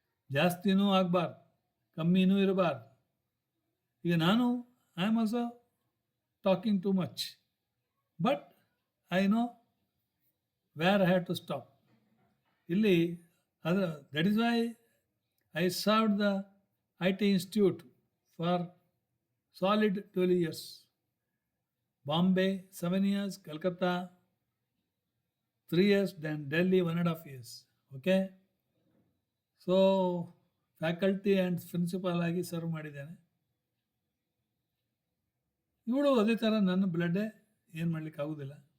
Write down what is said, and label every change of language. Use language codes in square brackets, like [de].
[kn] ಜಾಸ್ತಿನೂ ಆಗಬಾರ್ದು, ಕಮ್ಮಿನೂ ಇರಬಾರ್ದು. ಈಗ ನಾನು [en] I am also talking too much, but I know where I have to stop. [kn] ಇಲ್ಲಿ [en] That is why I served the IT Institute for solid 12 years. Bombay 7 years, Calcutta 3 years, then Delhi 1.5 years. Okay, so faculty and principal [kn] ಆಗಿ serve ಮಾಡಿದ್ದೇನೆ. ಇವಳು ಅದೇ ಥರ ನನ್ನ ಬ್ಲಡ್ಡೇ, ಏನು ಮಾಡ್ಲಿಕ್ಕೆ ಆಗೋದಿಲ್ಲ.